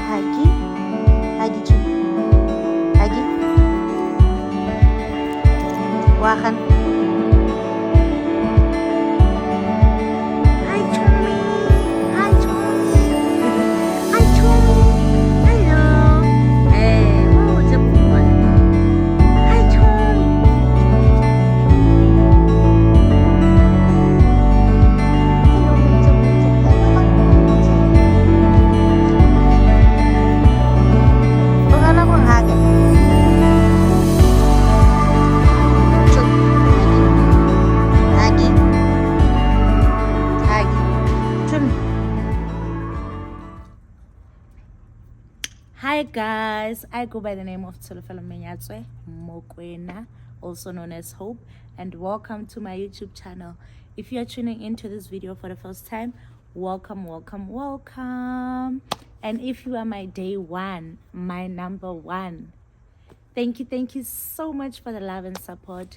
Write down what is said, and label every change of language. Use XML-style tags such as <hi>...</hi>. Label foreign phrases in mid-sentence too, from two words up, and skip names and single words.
<en>Huggy. Huggy too. Huggy. Wahan. Hi, Tommy. Hi, Tommy. Hi, Tommy. Hello. Hey, wow, it's a boy. Hi, Tommy. Hello,</en> <tl>huwag na akong hagin. Chuk. Hagi. Hagi. Chum.</tl> <en>Hi guys, I go by the name of Tsolofelo Menyatswe Mokwena, also known as Hope, and welcome to my YouTube channel. If you are tuning into this video for the first time, welcome, welcome, welcome. And if you are my day one, my number one, thank you so much for the love and support.</en>